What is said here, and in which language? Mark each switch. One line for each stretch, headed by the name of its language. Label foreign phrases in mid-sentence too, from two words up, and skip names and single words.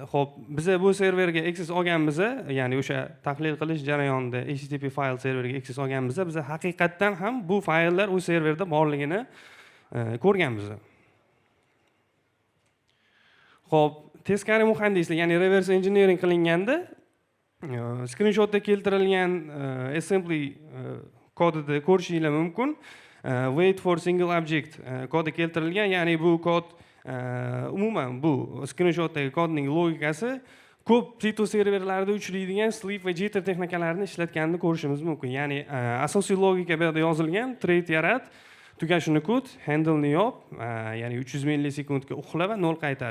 Uzbek: Xo'p, biz bu serverga access olganmiz, ya'ni o'sha tahlil qilish jarayonida HTTP file serveriga access olganmiz, biz haqiqatdan ham bu fayllar u serverda borligini ko'rganmiz. Xo'p, teskari muhandislik, ya'ni
English: reverse engineering
Uzbek: qilinganda screenshotda keltirilgan assembly kodida ko'rishingiz mumkin.
English: Wait for single object
Uzbek: kodi keltirilgan, ya'ni bu kod umuman bu screenshotdagi kodning logikasi ko'p Citu serverlarida uchraydigan sleep va jitter texnikalarini ishlatganini ko'rishimiz mumkin. Ya'ni asosiy logika bu yerda yozilgan: thread yarat, tugashini kut, handle-ni yop, ya'ni 300 millisekundga uxla va 0 qaytar.